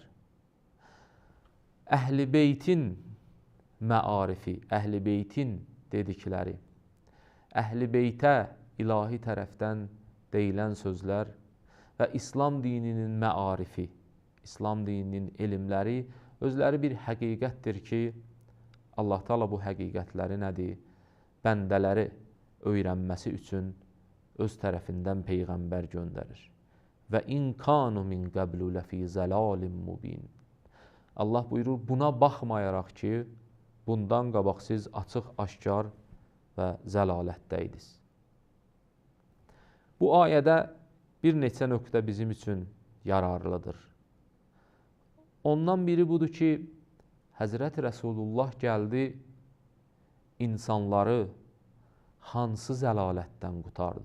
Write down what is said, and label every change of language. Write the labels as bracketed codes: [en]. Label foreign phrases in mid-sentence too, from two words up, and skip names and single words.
[az] Əhl-i beytin məarifi, əhl-i beytin dedikləri, əhl-i beytə ilahi tərəfdən deyilən sözlər və İslam dininin məarifi, İslam dininin elmləri özləri bir həqiqətdir ki, Allah Teala bu həqiqətləri nədir? Bəndələri öyrənməsi üçün öz tərəfindən peyğəmbər göndərir. [ar] وإن كانوا من قبل لفي ضلال مبين. [az] Allah buyurur, buna baxmayaraq ki, bundan qabaq siz açıq, aşkar və zəlalətdəydiniz. Bu ayədə bir neçə nöqtə bizim üçün yararlıdır. Ondan biri budur ki, Həzrəti Rəsulullah gəldi, insanları hansı zəlalətdən qutardı?